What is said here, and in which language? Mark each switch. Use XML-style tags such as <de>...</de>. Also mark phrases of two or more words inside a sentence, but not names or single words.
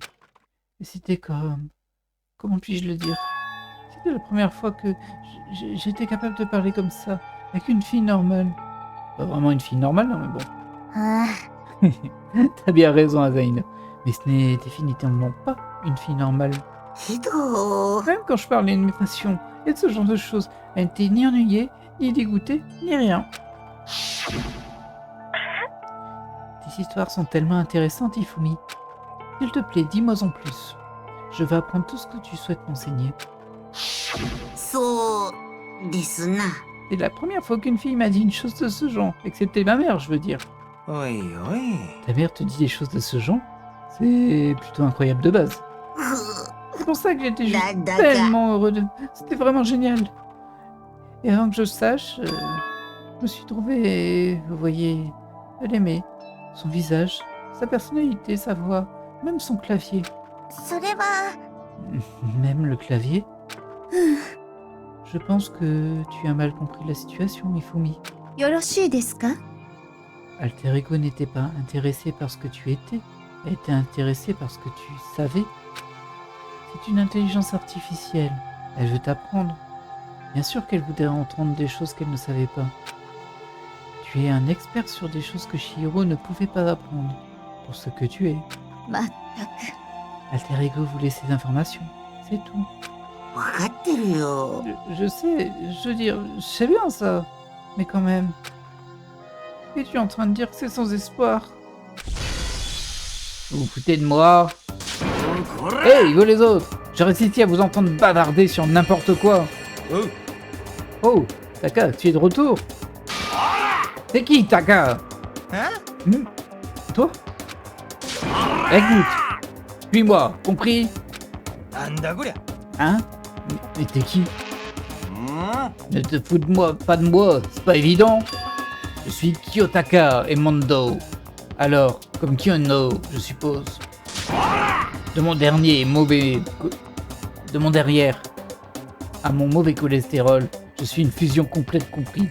<fr>Et c'était comme... Comment puis-je le dire? C'était la première fois que j'étais capable de parler comme ça, avec une fille normale. Pas vraiment une fille normale, non, mais bon. あ T'as bien raison, Azaïna. Mais ce n'est définitivement pas une fille normale.</fr> <ja>ひどー。</ja> <fr>Même quand je parlais de mes passions et de ce genre de choses, elle n'était ni ennuyée, ni dégoûtée, ni rien. Tes histoires sont tellement intéressantes, Ifumi. S'il te plaît, dis-moi en plus. Je vais apprendre tout ce que tu souhaites m'enseigner.</fr> <ja>そうですな。</ja> <fr>C'est la première fois qu'une fille m'a dit une chose de ce genre, excepté ma mère, je veux dire.</fr> <ja>おいおい。</ja> <fr>Ta mère te dit des choses de ce genre? C'est plutôt incroyable de base. ふ C'est pour ça que j'étais う juste</fr> <ja>なんだか。</ja> <fr>tellement heureux de... C'était vraiment génial. Et avant que je sache, je me suis trouvé, vous voyez, à l'aimer. Son visage, sa personnalité, sa voix, même son clavier.</fr> <ja>それは</ja> <fr>Même le clavier. Je pense que tu as mal compris la situation, Mifumi.</fr> <ja>よろしいですか</ja> <fr>Alter Ego n'était pas intéressé par ce que tu étais, elle était intéressée par ce que tu savais. C'est une intelligence artificielle, elle veut t'apprendre. Bien sûr qu'elle voudrait entendre des choses qu'elle ne savait pas. Tu es un expert sur des choses que Chihiro ne pouvait pas apprendre, pour ce que tu es.</fr> <ja>まったく</ja> <fr>Alter Ego voulait ces informations, c'est tout.</fr> <ja>わかってるよ。</ja> <fr>Je sais, je veux dire, je sais bien ça, mais quand même. Es-tu en train de dire que c'est sans espoir? Vous vous foutez de moi? Hey, vous les autres! Je reste ici à vous entendre bavarder sur n'importe quoi. Oh, Taka, tu es de retour? C'est qui, Taka? Hein? Toi? Écoute, suis-moi, compris?</fr> <ja>なんだこりゃ。</ja> <fr>Hein? Mais t'es qui? Ne te fous de moi, pas de moi, c'est pas évident. Je suis Kiyotaka Emondo. Alors, comme Kiyono, je suppose. De mon dernier mauvais... De mon derrière à mon mauvais cholestérol, je suis une fusion complète compris.</fr>